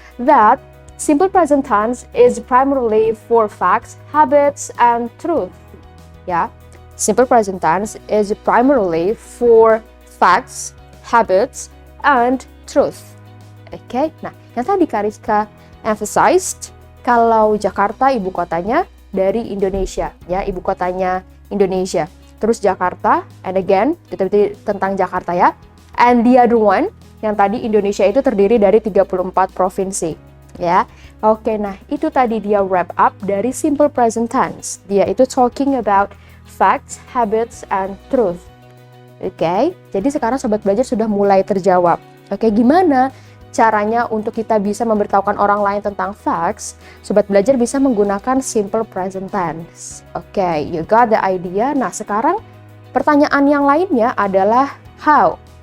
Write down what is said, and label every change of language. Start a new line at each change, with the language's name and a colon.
English: That simple present tense is primarily for facts, habits, and truth. Ya. Simple present tense is primarily for facts, habits, and truth.
Indonesian: Oke, nah yang tadi Kariska emphasized kalau Jakarta ibu kotanya dari Indonesia, ya, ibu kotanya Indonesia. Terus Jakarta,
English: and again
Indonesian: tentang Jakarta ya. And the other one, yang tadi Indonesia itu terdiri dari 34 provinsi, ya. Oke, nah itu tadi dia wrap up dari simple present tense. Dia itu
English: talking about facts, habits, and truth.
Indonesian: Oke, jadi sekarang sobat belajar sudah mulai terjawab. Oke, gimana caranya untuk kita bisa memberitahukan orang lain tentang facts? Sobat belajar bisa menggunakan simple present tense. Oke,
English: you got the idea.
Indonesian: Nah, sekarang pertanyaan yang lainnya adalah how.